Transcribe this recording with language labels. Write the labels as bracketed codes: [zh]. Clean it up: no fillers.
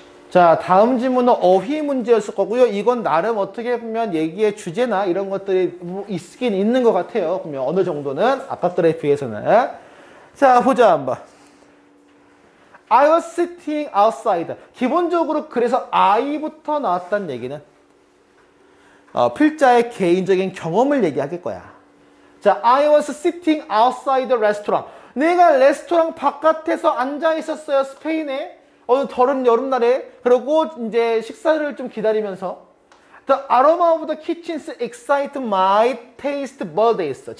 [ko] 자, 다음 질문은 어휘 문제였을 거고요. 이건 나름 어떻게 보면 얘기의 주제나 이런 것들이 있긴 있는 것 같아요. 그러면 어느 정도는 아까 거에 비해서는. 자, 보자 한번. [en] I was sitting outside. [ko] 기본적으로 그래서 I부터 나왔다는 얘기는 필자의 개인적인 경험을 얘기할 거야. [en] 자, I was sitting outside the restaurant. [ko] 내가 레스토랑 바깥에서 앉아 있었어요. 스페인에. 어느 더운 여름날에. 그리고 이제 식사를 좀 기다리면서 [en] The aroma of the kitchens excite my taste bud에서.